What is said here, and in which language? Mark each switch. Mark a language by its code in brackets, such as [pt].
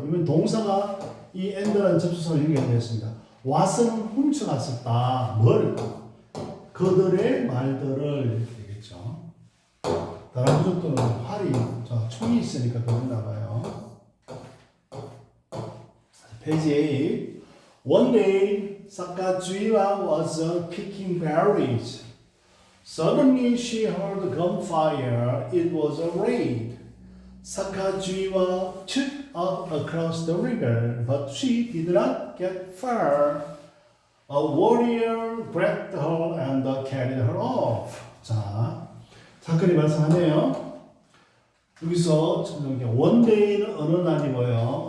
[ko] 이번 동사가 이 and라는 접수사로 연결되었습니다. 왓은 훔쳐갔었다. 뭘? 그들의 말들을 이렇게 되겠죠. 다른 부족들은 활이, 총이 있으니까 그런가 봐요. 페이지 8. [en] One day, Sakajuiwa was picking berries. Suddenly she heard gunfire. It was a raid. Sakajuiwa took off across the river, but she did not get far. A warrior grabbed her and carried her off. [ko] 자, 사건이 발생하네요. 여기서 one day는 어느 날이고요.